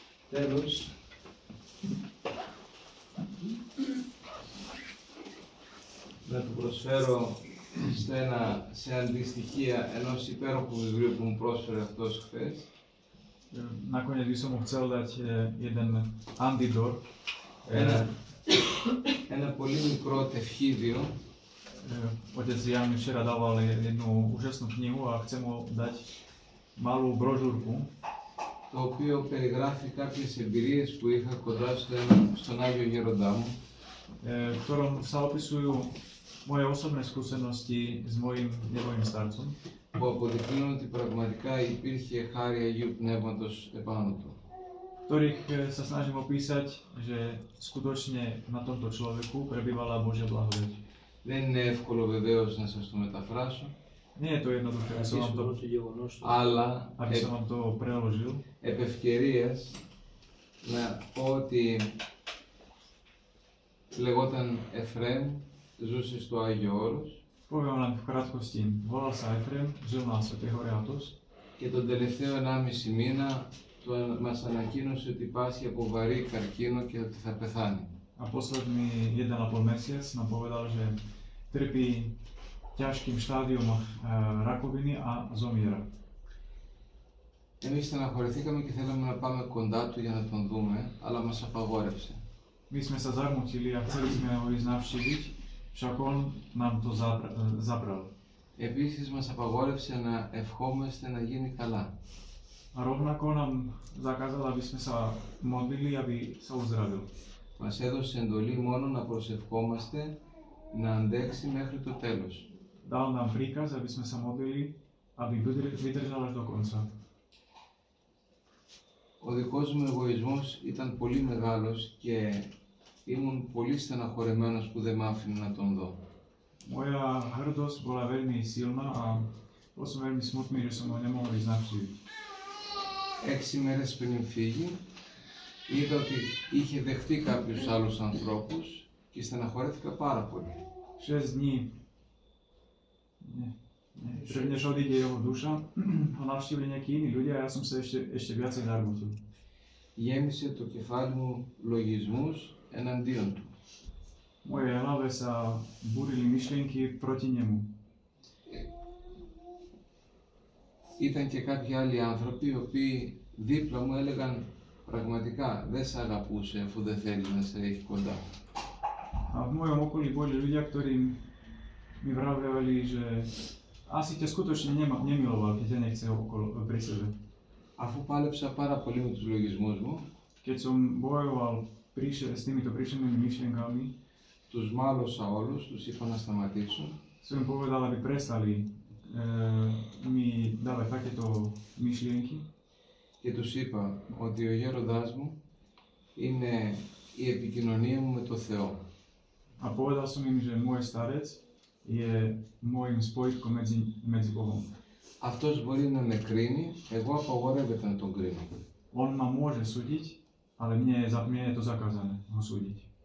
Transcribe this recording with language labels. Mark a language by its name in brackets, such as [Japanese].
[Greek] Τέλος, να του προσφέρω σε αντιστοιχεία ενός υπέροχου βιβλίου που μου πρόσφερε αυτός χθες. [Slovak] Nakoniec by som mu chcel dať jeden antidor. [Greek] Ένα πολύ μικρό τευχίδιο. [Slovak] Otec Jan mi včera dával jednu úžasnú knihu a chcem mu dať malú brožúrku, [Greek] το οποίο περιγράφει κάποιες εμπειρίες που είχα κοντά στον Άγιο Γέροντά μου. [Slovak] V ktorom sa opisujú moje osobné skúsenosti s mojím nebojím starcom, [Greek] που αποδεικνύουν ότι πραγματικά υπήρχε χάρη Αγίου Πνεύματος επάνω του. [Slovak] ktorých sa snažím opísať, že skutočne na tomto človeku prebývala Božia blahodať. [Greek] Δεν είναι εύκολο βεβαίως να σας το μεταφράσω. [Slovak] Nie je to jednoduché, aby som vám to, [Greek] αλλά [Slovak] som vám to preložil. [Greek] επ' ευκαιρίας να πω ότι λεγόταν Εφραίμ, ζούσε στο Άγιο Όρος. [Slovak] Poviem len v krátkosti. Volal sa Efrem, žil na Svätej hore Athos. [Greek] Και τον τελευταίο 1,5 μήνα μας ανακοίνωσε ότι πάσχει από βαρύ καρκίνο και ότι θα πεθάνει. [Slovak] A posledný 1,5 mesiac nám povedal, že trpí ťažkým štádium rakoviny a zomiera. [Greek] Εμείς στεναχωρηθήκαμε και θέλαμε να πάμε κοντά του για να τον δούμε, αλλά μας απαγόρευσε. [Slovak] My sme sa zarmútili a chceli sme ho ísť navštíviť, však on nám to zabral. [Greek] Επίσης μας απαγόρευσε να ευχόμαστε να γίνει καλά. [Slovak] A rovnako nám zakázal, aby sme sa modlili, aby sa uzdravil. [Greek] Μας έδωσε εντολή μόνο να προσευχόμαστε, να αντέξει μέχρι το τέλος. [Slovak] Dal nám príkaz, aby sme sa modlili, aby vydržal až do konca. [Greek] Ο δικός μου εγωισμός ήταν πολύ μεγάλος και ήμουν πολύ στεναχωρεμένος που δεν μ' άφηνε να τον δω. [Slovak] Moja hrdosť bola veľmi silná a bol som veľmi smutný, že som ho nemohol ísť navštíviť. [Greek] 6 μέρες πριν φύγει, είδα ότι είχε δεχτεί κάποιους άλλους ανθρώπους και στεναχωρέθηκα πάρα πολύ. [Slovak] 6 dní Prvnež odíde jeho duša, ho navštívili nejakí iní ľudia a ja som sa ešte viacej zarmutil. [Greek] Γέμισε το κεφάλι μου λογισμούς εναντίον του. [Slovak] V mojej hlave sa burili myšlienky proti nemu. [Greek] Ήταν και κάποιοι άλλοι άνθρωποι οι οποίοι δίπλα μου έλεγαν πραγματικά δεν σε αγαπούσε αφού δεν θέλει να σε έχει κοντά. [Slovak] A v mojom okolí boli ľudia, ktorí mi vraveli, že asi ťa skutočne nemiloval, keď ťa nechce pri sebe. [Greek] Αφού πάλεψα πάρα πολύ με τους λογισμούς μου, [Slovak] Keď som bojoval s týmito príšernými myšlienkami, [Greek] τους μάλωσα όλους, τους είπα να σταματήσουν [Slovak] som im povedal, aby prestali mi dávať takéto myšlienky [Greek] και τους είπα ότι ο γέροντάς μου είναι η επικοινωνία μου με το Θεό. [Slovak] a povedal som im, že môj starec je môjim spojitkom medzi Bohom. [Greek] Αυτός μπορεί να με κρίνει, εγώ απαγορεύεται να τον κρίνω. [Slovak] On ma môže súdiť, ale mne je to zakázané ho súdiť.